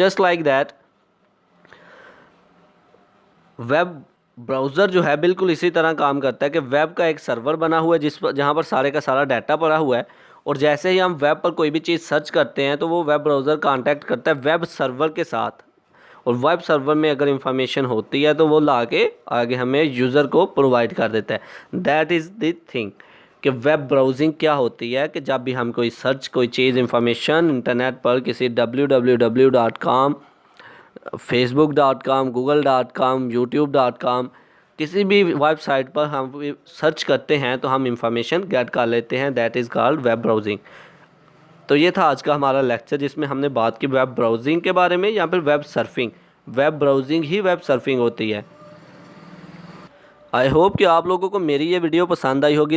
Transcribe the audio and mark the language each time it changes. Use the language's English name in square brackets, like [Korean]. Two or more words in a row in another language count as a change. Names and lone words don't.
[English] Just like that web browser [Hindi] जो है बिल्कुल इसी तरह काम करता है कि वेब का एक सर्वर बना हुआ है जिस पर, जहाँ पर सारे का सारा डाटा पड़ा हुआ है, और जैसे ही हम वेब पर कोई भी चीज़ सर्च करते हैं तो वो [English] web browser contact [Hindi] करता है [English] web server [Hindi] के साथ, और [English] web server [Hindi] में अगर इंफॉर्मेशन होती है तो वो ला के आगे हमें यूज़र को प्रोवाइड कर देता है। [English] That is the thing [Hindi] कि [English] web browsing [Hindi] क्या होती है, कि जब भी हम कोई सर्च, कोई चीज़, इंफॉर्मेशन इंटरनेट पर किसी www.com, facebook.com, google.com, youtube.com, किसी भी वेबसाइट पर हम सर्च करते हैं तो हम [English] information get [Hindi] कर लेते हैं, [English] that is called web browsing. [Hindi] तो ये था आज का हमारा लेक्चर जिसमें हमने बात की [English] web browsing [Hindi] के बारे में या फिर [English] web surfing. web browsing [Hindi] ही [English] web surfing [Hindi] होती है। [English] I hope [Hindi] कि आप लोगों को मेरी ये वीडियो पसंद आई होगी।